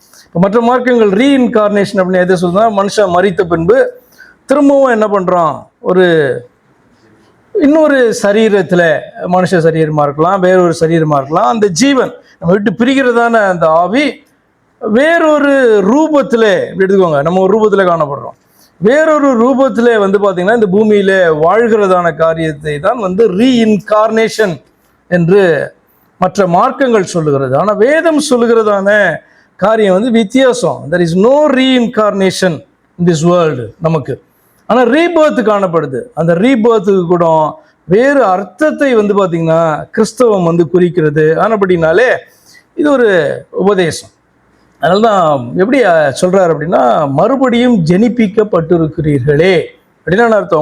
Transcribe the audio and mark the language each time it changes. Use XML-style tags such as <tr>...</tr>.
<ta>இப்போ மற்ற மார்க்கங்கள் ரீஇன்கார்னேஷன் அப்படின்னு எதை சொல்லுன்னா, மனுஷன் மரித்த பின்பு திரும்பவும் என்ன பண்ணுறான், இன்னொரு சரீரத்தில், மனுஷ சரீரமாக இருக்கலாம், வேறொரு சரீரமாக இருக்கலாம், அந்த ஜீவன் நம்ம விட்டு பிரிகிறதான அந்த ஆவி வேறொரு ரூபத்தில், எடுத்துக்கோங்க, நம்ம ஒரு ரூபத்தில் காணப்படுறோம், வேறொரு ரூபத்தில் பார்த்தீங்கன்னா இந்த பூமியில் வாழ்கிறதான காரியத்தை தான் ரீஇன்கார்னேஷன் என்று மற்ற மார்க்கங்கள் சொல்லுகிறது. ஆனால் வேதம் சொல்லுகிறதான காரியம் வித்தியாசம்.</ta> <en>There is no reincarnation in this world</en> <ta>நமக்கு. ஆனால் ரீபர்த் காணப்படுது. அந்த ரீபர்த்துக்கு கூட வேறு அர்த்தத்தை பார்த்தீங்கன்னா கிறிஸ்தவம் குறிக்கிறது. ஆனபடினாலே இது ஒரு உபதேசம். அதனால தான் எப்படி சொல்கிறார் அப்படின்னா, மறுபடியும் ஜெனிப்பிக்கப்பட்டிருக்கிறீர்களே அப்படின்னு அர்த்தம்.</ta>